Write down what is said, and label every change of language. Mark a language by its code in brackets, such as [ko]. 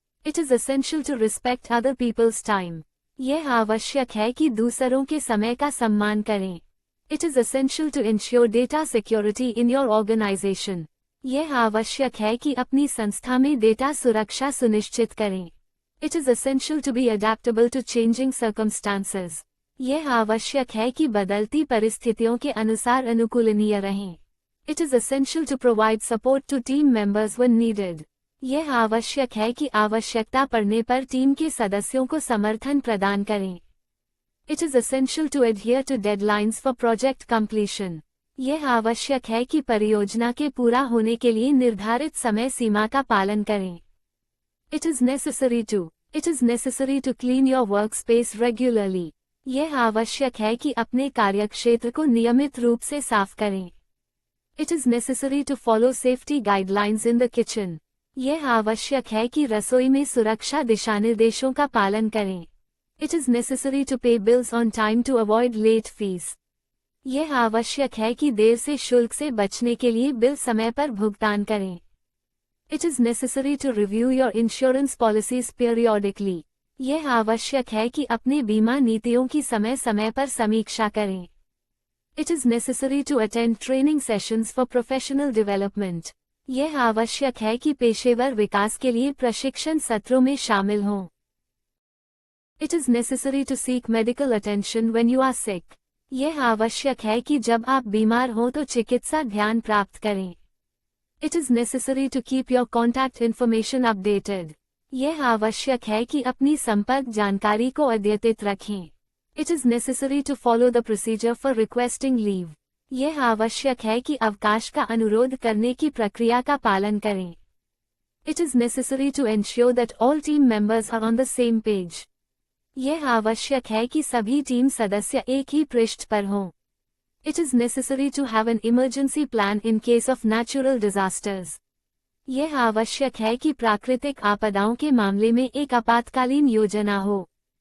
[en] It is essential to respect other people's time. [hi] यह आवश्यक है कि दूसरों के समय का सम्मान करें। [en] It is essential to ensure data security in your organization. [hi] यह आवश्यक है कि अपनी संस्था में डेटा सुरक्षा सुनिश्चित करें। [en] It is essential to be adaptable to changing circumstances. [hi] यह आवश्यक है कि बदलती परिस्थितियों के अनुसार अनुकूलनीय रहें। [en] It is essential to provide support to team members when needed. [hi] यह आवश्यक है कि आवश्यकता पड़ने पर टीम के सदस्यों को समर्थन प्रदान करें। [en] It is essential to adhere to deadlines for project completion. [hi] यह आवश्यक है कि परियोजना के पूरा होने के लिए निर्धारित समय सीमा का पालन करें। [en] It is necessary to clean your workspace regularly. [hi] यह आवश्यक है कि अपने कार्यक्षेत्र को नियमित रूप से साफ करें। [en] It is necessary to follow safety guidelines in the kitchen. [hi] यह आवश्यक है कि रसोई में सुरक्षा दिशानिर्देशों का पालन करें। [en] It is necessary to pay bills on time to avoid late fees. [hi] यह आवश्यक है कि देर से शुल्क से बचने के लिए बिल समय पर भुगतान करें। [en] It is necessary to review your insurance policies periodically. [hi] यह आवश्यक है कि अपने बीमा नीतियों की समय समय पर समीक्षा करें। [en] It is necessary to attend training sessions for professional development. [hi] यह आवश्यक है कि पेशेवर विकास के लिए प्रशिक्षण सत्रों में शामिल हों। [en] It is necessary to seek medical attention when you are sick. [hi] यह आवश्यक है कि जब आप बीमार हों तो चिकित्सा ध्यान प्राप्त करें। [en] It is necessary to keep your contact information updated. [hi] यह आवश्यक है कि अपनी संपर्क जानकारी को अद्यतित रखें। [en] It is necessary to follow the procedure for requesting leave. [hi] यह आवश्यक है कि अवकाश का अनुरोध करने की प्रक्रिया का पालन करें। [en] It is necessary to ensure that all team members are on the same page. [hi] यह आवश्यक है कि सभी टीम सदस्य एक ही पृष्ठ पर हों. [en] It is necessary to have an emergency plan in case of natural disasters. [hi] यह आवश्यक है कि प्राकृतिक आपदाओं के मामले में एक आपातकालीन योजना हो.